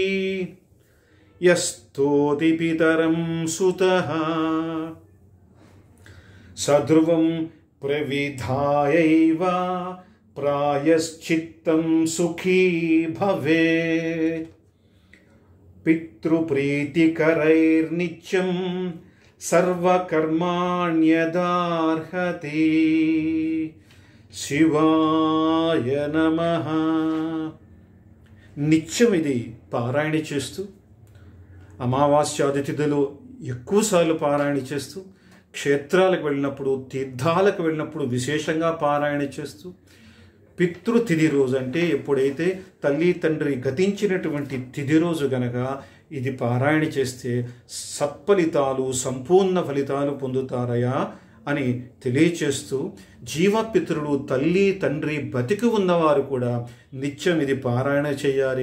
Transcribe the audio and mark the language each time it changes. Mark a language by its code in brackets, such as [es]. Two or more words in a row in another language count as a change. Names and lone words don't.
[sa] यस्तोति पितरं सुतः सध्रुवं प्रविधायैव प्रायश्चित्तं सुखी भवेत् पितृप्रीतिकरैर्नित्यं सर्वकर्माण्यदार्हति శివాయ నమః. [te] నిత్యం ఇది పారాయణ చేస్తూ అమావాస్యాది తిథిలో ఎక్కువసార్లు పారాయణ చేస్తూ క్షేత్రాలకు వెళ్ళినప్పుడు తీర్థాలకు వెళ్ళినప్పుడు విశేషంగా పారాయణ చేస్తూ పితృతిథి రోజు అంటే ఎప్పుడైతే తల్లి తండ్రి గతించినటువంటి తిథి రోజు గనక ఇది పారాయణ చేస్తే సత్ఫలితాలు సంపూర్ణ ఫలితాలు పొందుతారయా అని తెలియచేస్తూ జీవపితరులు తల్లి తండ్రి బతికి ఉన్నవారు కూడా నిత్యం ఇది పారాయణ చేయాలి.